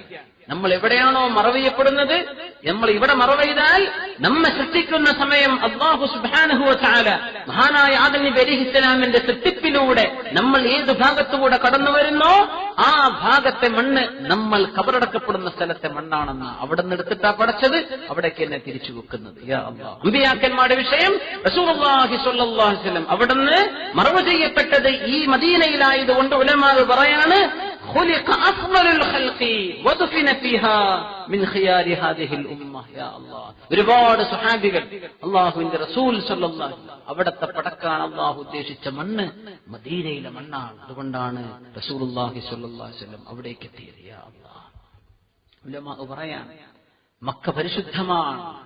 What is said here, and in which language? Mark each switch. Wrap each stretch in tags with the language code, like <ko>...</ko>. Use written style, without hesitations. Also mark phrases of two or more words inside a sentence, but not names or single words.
<ml>നമ്മൾ എവിടെയാണോ മറവയ്യപ്പെടുന്നത്, നമ്മൾ ഇവിടെ മറവെയ്താൽ നമ്മെ സൃഷ്ടിക്കുന്ന സമയം</ml> <ar>الله سبحانه وتعالى</ar> <ml>മഹാനായ ആദം നബി അലൈഹിസ്സലാമിന്റെ സൃഷ്ടിപ്പിലൂടെ നമ്മൾ ഏത് ഭാഗത്തുകൂടെ കടന്നു വരുന്നോ ആ ഭാഗത്തെ മണ്ണ് നമ്മൾ ഖബറടക്കപ്പെടുന്ന സ്ഥലത്തെ മണ്ണാണെന്ന് അവിടെ നിന്ന് എടുത്തിട്ടാ പടച്ചത്, അവിടേക്ക് തന്നെ തിരിച്ചു വെക്കുന്നത്.</ml> <ar>يا الله.</ar> <ml>അമ്പിയാക്കന്മാരുടെ വിഷയം</ml> <ar>رسول الله صلى الله عليه وسلم</ar> <ml>അവിടുന്ന് മറവ് ചെയ്യപ്പെട്ടത് ഈ മദീനയിലായതുകൊണ്ട് ഉലമാ പറയാണ്,</ml> <ar>خلق أفضل الخلق ودفن فيها من خيار هذه الأمة. يا الله.</ar> <ml>ഒരുപാട് സ്വഹാബികൾ അല്ലാഹുവിന്റെ റസൂൽ</ml> <ar>صلى الله عليه وسلم</ar> <ml>അവിടത്തെ പടക്കാൻ അല്ലാഹു ഉദ്ദേശിച്ച മണ്ണ് മദീനയിലെ മണ്ണാണ്. അതുകൊണ്ടാണ്</ml> <ar>رسول الله صلى الله عليه وسلم</ar> <ml>അവിടേക്ക് എത്തിയത്.</ml> <ar>يا الله.</ar> <ml>ഉലമാ പറയാൻ മക്ക പരിശുദ്ധമാണ്.</ml>